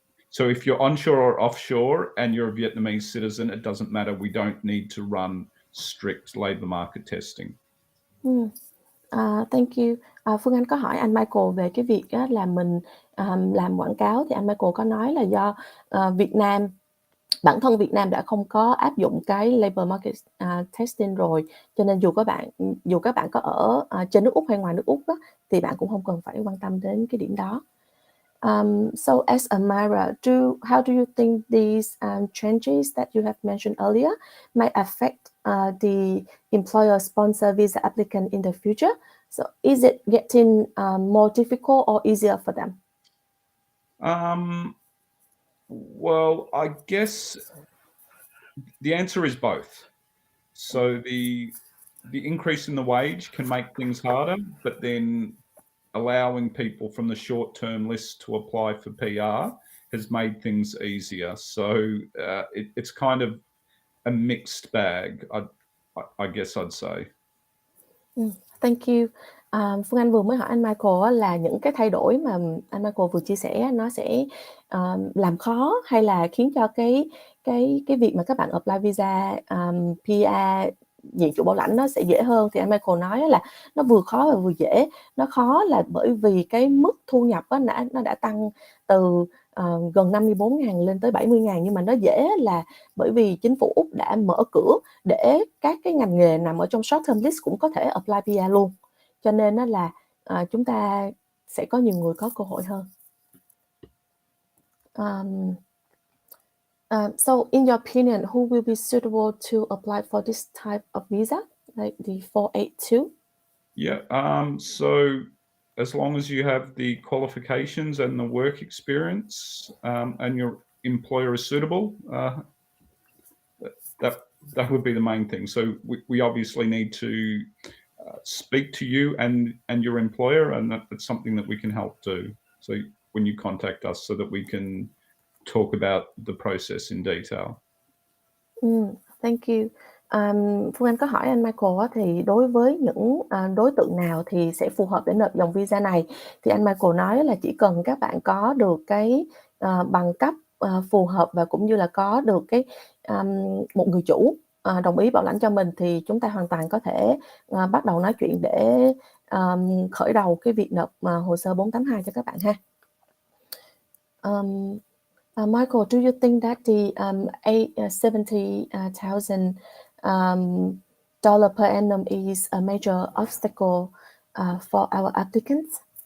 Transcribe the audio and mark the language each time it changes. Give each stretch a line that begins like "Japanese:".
English: So if you're onshore or offshore and you're a Vietnamese citizen, it doesn't matter. We don't need to run strict labour market testing. Thank you.
Vietnamese: Phương Anh có hỏi anh Michael về cái việc là mình làm quảng cáo, thì anh Michael có nói là do bản thân Việt Nam đã không có áp dụng cái labour market testing rồi, cho nên dù các bạn có ở trên nước Úc hay ngoài nước Úc thì bạn cũng không cần phải quan tâm đến cái điểm đó.
English: So as a Myra, how do you think these changes that you have mentioned earlier might affect the employer sponsor visa applicant in the future? So is it getting more difficult or easier for them? Well, I guess the answer is both. So the increase in the wage can make things harder, but then allowing people from the short-term list to apply for PR has made things easier. So it's kind of a mixed bag, I guess I'd say. Thank you.
Vietnamese: Phương Anh vừa mới hỏi anh Michael là những cái thay đổi mà anh Michael vừa chia sẻ nó sẽ làm khó hay là khiến cho cái việc mà các bạn apply visa PR diện chủ bảo lãnh nó sẽ dễ hơn. Thì anh Michael nói là nó vừa khó và vừa dễ. Nó khó là bởi vì cái mức thu nhập nó đã tăng từ gần 54.000 lên tới 70.000, nhưng mà nó dễ là bởi vì chính phủ Úc đã mở cửa để các cái ngành nghề nằm ở trong short term list cũng có thể apply PR luôn, cho nên là chúng ta sẽ có nhiều người có cơ hội hơn.
English: So in your opinion, who will be suitable to apply for this type of visa, like the 482? Yeah, so as long as you have the qualifications and the work experience, and your employer is suitable, that would be the main thing. So we obviously need to speak to you and your employer, and that's something that we can help do. So when you contact us, so that we can talk about the process in detail. Thank you.
Vietnamese: Phương Anh có hỏi anh Michael thì đối với những đối tượng nào thì sẽ phù hợp để nộp dòng visa này, thì anh Michael nói là chỉ cần các bạn có được cái bằng cấp phù hợp và cũng như là có được cái một người chủ đồng ý bảo lãnh cho mình thì chúng ta hoàn toàn có thể bắt đầu nói chuyện để khởi đầu cái việc nộp hồ sơ 482 cho các bạn ha.
English: Michael, do you think that the $70,000 per annum is a major obstacle for our applicants?